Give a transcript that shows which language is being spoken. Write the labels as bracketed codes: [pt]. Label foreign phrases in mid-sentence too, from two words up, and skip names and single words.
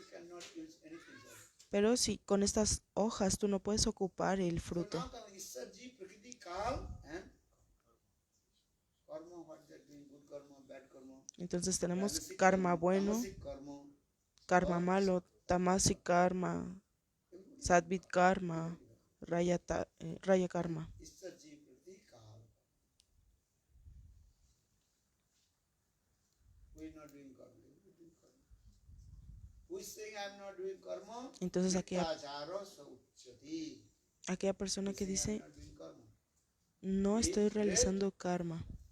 [es] Pero si con estas hojas tú no puedes ocupar el fruto. Entonces tenemos karma bueno, karma malo, [sa] tamasic karma, sattvic karma, raya karma. [es] Entonces aquella persona que dice, no estoy realizando karma.